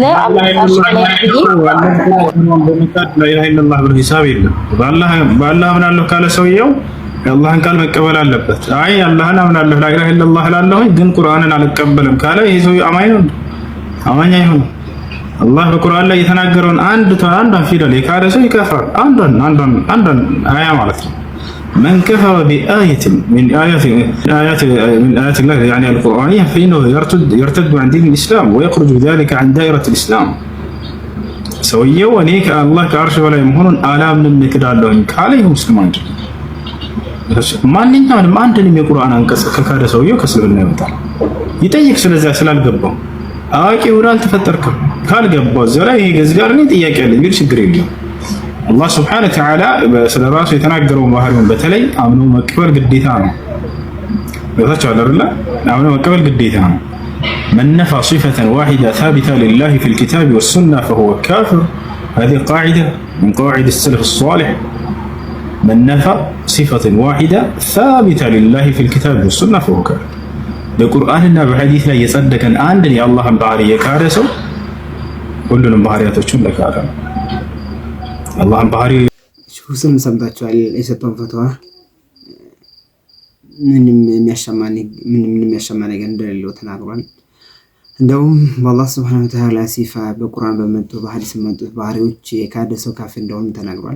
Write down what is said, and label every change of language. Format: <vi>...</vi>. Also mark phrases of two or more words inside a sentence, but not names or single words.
<am>አላህ ኢላሀ ብሎ ሂሳብ የለም። በአላህ አምናለሁ ካለ ሰውየው የአላህን ቃል መቀበል አለበት። አይ አላህን አምናለሁ</am> <ar>لا إله إلا الله</ar> <am>እላለሁ ግን ቁርአንን አልቀበልም ካለ ይሄ ሰው አማኝ ነው? አማኝ አይሆንም። አላህ በቁርአን ላይ የተናገረውን አንዷን ፊደል የካደ ሰው ይከፍራል። አንዷን አያ ማለት ነው።</am> <ar>من كفر بآية من آيات الله يعني القرآنية فإنه يرتد عن دين الإسلام ويخرج بذلك عن دائرة الإسلام.</ar> <am>ሰውየው እኔ ከአላህ ከአርሽ በላይ መሆኑን አላምንም እክዳለሁኝ ካለ ይህ ሙስሊም አይደለም። ማንኛውንም አንድንም የቁርአን አንቀጽ ከካደ ሰውየው ከእስልምና ይወጣል። ይጠይቅ ስለዚያ ስላልገባው አዋቂ ሆኖ አልተፈጠርክም ካልገባው ዘራ ይሄ ገዝጋር ነው ጥያቄ አለኝ ግን ችግር የለም። አላህ</am> <ar>سبحانه وتعالى</ar> <am>ስለራሱ የተናገረው ባህሪውን በተለይ አምኖ መቀበል ግዴታ ነው። ወታቻው አይደለ? አምኖ መቀበል ግዴታ ነው።</am> <ar>من نفى صفة واحدة ثابتة لله في الكتاب والسنة فهو كافر. هذه قاعدة من قواعد السلف الصالح. من نفى صفة واحدة ثابتة لله في الكتاب والسنة فهو كافر.</ar> <am>በቁርአንና በሐዲስ ላይ የጸደቀን አንድን የአላህን ባህሪ የካደ ሰው ሁሉንም ባህሪያቶቹን ለካደ ነው። አላህን ባህሪ ሁስም ሰምታችኋል። የሰጠውን ፈትዋ ምንም የሚያሻማ ነገር እንደሌለው ተናግሯል። እንደውም በአላህ</am> <ar>سبحانه وتعالى</ar> <am>ሲፋ በቁርአን በመጡ በሐዲስ በመጡ ባህሪዎች የካደ ሰው ካፊር እንደሆነ ተናግሯል።</am>